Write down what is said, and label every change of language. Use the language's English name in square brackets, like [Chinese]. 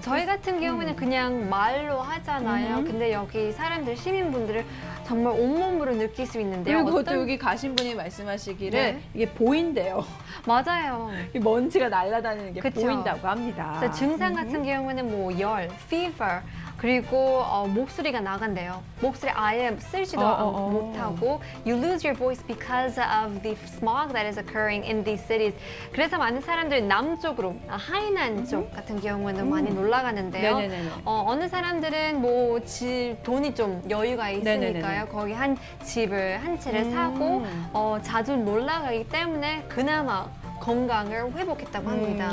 [Korean] 저희 같은 경우는 그냥 말로 하잖아요. 근데 여기 사람들, 시민분들을 정말 온몸으로 느낄 수 있는데요. 그리고 또 여기 가신 분이 말씀하시기를 네. 이게 보인대요. 맞아요. 이 먼지가 날아다니는 게 그쵸. 보인다고 합니다. 그래서 증상 같은 경우는 뭐 열, fever, 그리고 목소리가 나간대요. 목소리 아예 쓸지도 못하고 [English] You lose your voice because of the smog that is occurring in these cities. [Korean] 그래서 많은 사람들이 남쪽으로, 하이난 쪽 같은 경우는 많이 놀러가는데요. 네네네네. 어느 사람들은 뭐 돈이 좀 여유가 있으니까요. 네네네네. 거기 한 집을 한 채를 사고 자주 놀러가기 때문에 그나마 건강을 회복했다고 합니다.